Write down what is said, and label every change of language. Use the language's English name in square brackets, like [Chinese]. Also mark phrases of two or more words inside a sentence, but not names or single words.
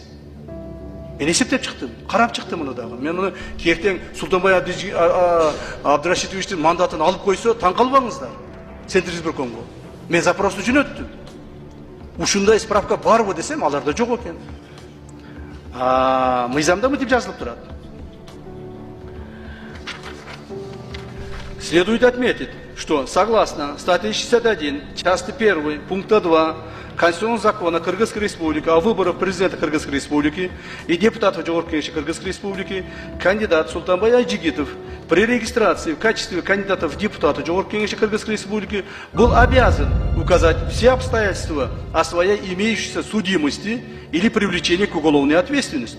[Kyrgyz] Мен эсептеп чыктым, карап чыктым муну дагы. Мен муну кертең Султанбай Абдрашитовичтин мандатын алып койсо, таң калбаңыздар. Центр избиркомго. Мен запрос үчүн өттүм. Ушундай справка барбы десем, аларда жок экен. Мыйзамда мынтип жазылып турат. [Russian] Следует отметить, что согласно статье 61, части 1, пункта 2 Конституционного закона Кыргызской Республики о выборах президента Кыргызской Республики и депутатов Жогорку Кеңеши Кыргызской Республики, кандидат Султанбай Айжигитов при регистрации в качестве кандидата в депутаты Жогорку Кеңеши Кыргызской Республики был обязан указать все обстоятельства о своей имеющейся судимости или привлечении к уголовной ответственности.